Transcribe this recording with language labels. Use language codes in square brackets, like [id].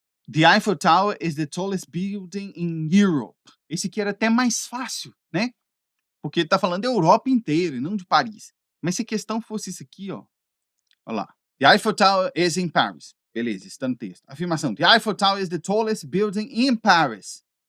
[en] The Eiffel Tower is the tallest building in Europe. [pt] Esse aqui era até mais fácil, né? Porque ele tá falando da Europa inteira e não de Paris. Mas se a questão fosse isso aqui, ó. Olha lá. [en] The Eiffel Tower is in Paris. [pt] Beleza, está no texto. Afirmação. [en] The Eiffel Tower is the tallest building in Paris.